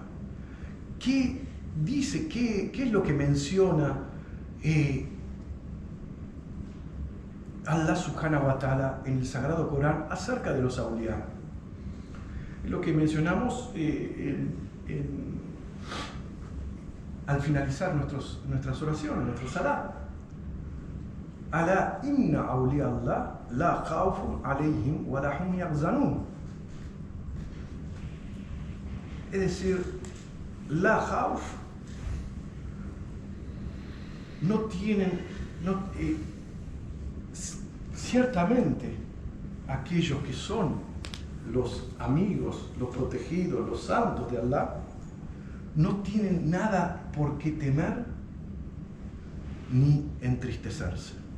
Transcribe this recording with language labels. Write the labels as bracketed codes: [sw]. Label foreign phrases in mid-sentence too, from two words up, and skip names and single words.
[es] ¿Qué dice, qué es lo que menciona [ar] الله سبحانه وتعالى [es] en el Sagrado Corán acerca de los awliya? Lo que mencionamos al finalizar nuestras oraciones, nuestro salat. [ar] ألا إن أولياء الله لا خوف عليهم ولا هم يحزنون. [es] Es decir, [ar] لا خوف [es] no tienen, ciertamente aquellos que son los amigos, los protegidos, los santos de Allah, no tienen nada por qué temer ni entristecerse.